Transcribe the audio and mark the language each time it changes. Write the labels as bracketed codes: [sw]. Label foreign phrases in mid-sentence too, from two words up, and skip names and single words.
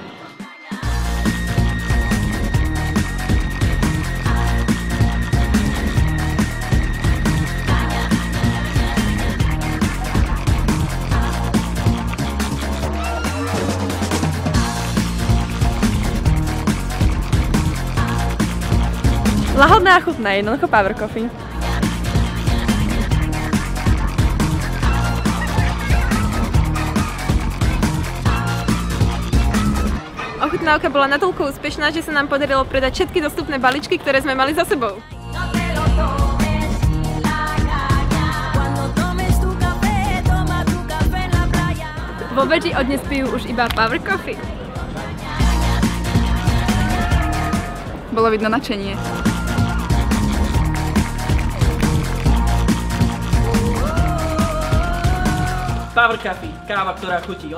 [sk] Lahodná a chutná, jednoducho Power Coffee. Ochutnávka bola natoľko úspešná, že sa nám podarilo predať všetky dostupné balíčky, ktoré sme mali za sebou. [es] No te lo tomes sin la caña. Cuando tomes tu café, toma tu café en la playa. [sk] Vo veži od dnes pijú už iba Power Coffee. Bolo vidno nadšenie. Power Coffee, káva, ktorá chutí.